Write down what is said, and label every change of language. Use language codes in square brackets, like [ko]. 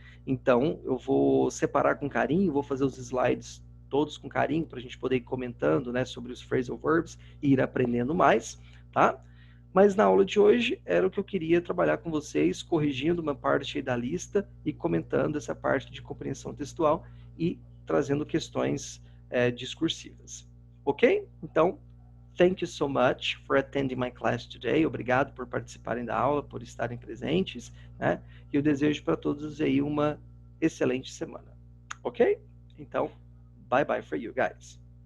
[pt] Então, eu vou separar com carinho, vou fazer os slides todos com carinho, para a gente poder ir comentando, né, sobre os phrasal verbs e ir aprendendo mais, tá? Mas na aula de hoje era o que eu queria trabalhar com vocês, corrigindo uma parte da lista e comentando essa parte de compreensão textual e trazendo questões discursivas. Ok? [en] Então, thank you so much for attending my class today. [pt] Obrigado por participarem da aula, por estarem presentes, né? E eu desejo para todos aí uma excelente semana. Ok? Então, [en] bye bye for you guys.